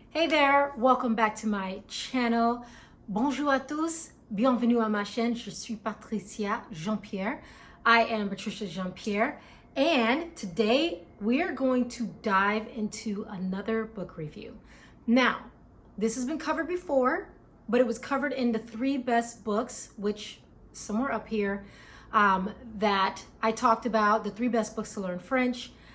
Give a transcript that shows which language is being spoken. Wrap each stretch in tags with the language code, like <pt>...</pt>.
<en>Hey there, welcome back to my channel.</en> <fr>Bonjour à tous, bienvenue à ma chaîne. Je suis Patricia Jean-Pierre.</fr> <en>I am Patricia Jean-Pierre, and today we are going to dive into another book review. Now, this has been covered before, but it was covered in the 3 best books, which somewhere up here, that I talked about, the 3 best books to learn French.</en>